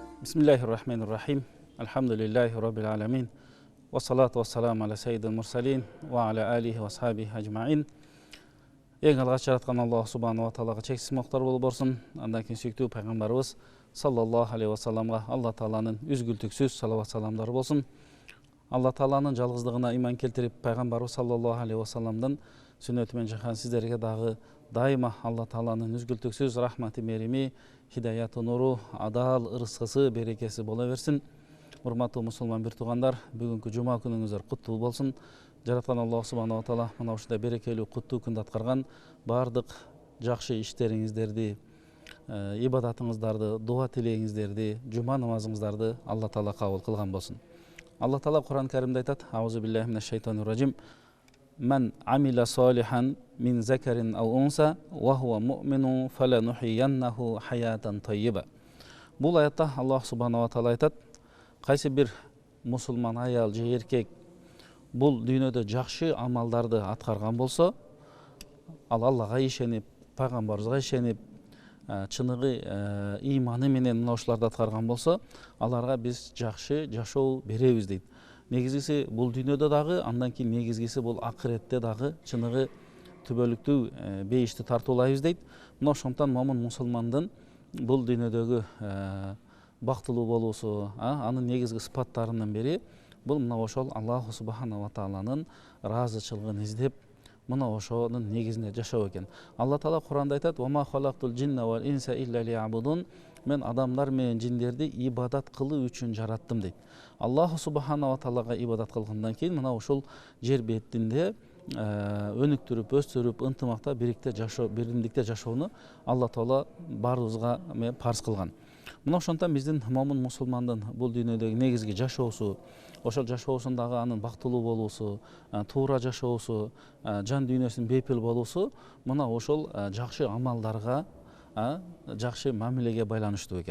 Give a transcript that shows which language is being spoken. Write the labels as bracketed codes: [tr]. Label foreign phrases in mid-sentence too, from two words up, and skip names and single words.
[ar] بسم الله الرحمن الرحيم الحمد لله رب العالمين والصلاة والسلام على سيد المرسلين وعلى آله وصحبه أجمعين. [kk] Ең алғаш жаратқан Аллах [ar] سبحانه وتعالى [kk] шексіз мақтар болып болсын. Андан кейін сүйікті пайғамбарымыз [ar] صلى الله عليه وسلم [kk] Алла тааланың үзгілтіксіз салауат саламдары болсын. Алла тааланың жалғыздығына иман келтіріп, пайғамбарымыз [ar] صلى الله عليه وسلم [kk] сүннетімен жақан сіздерге дағы дайыма Алла тааланың үзгілтіксіз рахматы мерими, хидаяты нұру, адал ырысқысы, берекесі бола берсін. Урматтуу мұсылман бір туғандар, бүгінгі жұма күніңіздер құтты болсын. [ky] Жаратқан [ar] الله سبحانه وتعالى [ky] мына ушундай берекелүү куттуу күндү аткарган бардык жакшы иштериңиздерди, ибадатыңыздарды, дуа тилегиңиздерди, жума намазыңыздарды Алла таала кабыл кылган болсун. Алла таала Кур'ан Каримде айтат: [ar] "أعوذ بالله من الشيطان الرجيم. من عمل صالحا من ذكر أو أنثى وهو مؤمن فلنحيينه حياة طيبة." [ky] Бул аятта [ar] الله سبحانه وتعالى [ky] айтат: кайсы бир мусулман аял же эркек бұл дүйнөдө жакшы амалдарды аткарган болсо, ал Аллага ишенип, пайгамбарыбызга ишенип, чыныгы иманы менен мына ушуларды аткарган болсо, аларга биз жакшы жашоо беребиз дейт. Негизгиси бул дүйнөдө дагы, андан кийин негизгиси бул акыретте дагы чыныгы түбөлүктүү бейишти тартуулайбыз дейт. Мына ошондон момун мусулмандын бул дүйнөдөгү бактылуу болуусу, анын негизги сыпаттарынын бири бұл мына ошол [ar] الله سبحانه وتعالى [ky] разычылыгын издеп, мына ошонун негизинде жашоо экен. Алла таала Кур'анда айтат: [ar] "وما خلقت الجن والإنس إلا ليعبدون." [ky] Мен адамдар менен жиндерди ибадат кылуу үчүн жараттым дейт. [ar] الله سبحانه وتعالى [ky] ибадат кылгандан кийин мына ушул жер бетинде өнүктүрүп, өстүрүп, ынтымакта, биримдикте жашоону Алла таала баарыбызга парыз кылган. Мына ошондон биздин момун мусулмандын бул дүйнөдөгү негизги жашоосу, ошол жашоосундагы анын бактылуу болуусу, туура жашоосу, жан дүйнөсүнүн бейпил болуусу мына ошол жакшы амалдарга, жакшы мамилеге байланыштуу экен.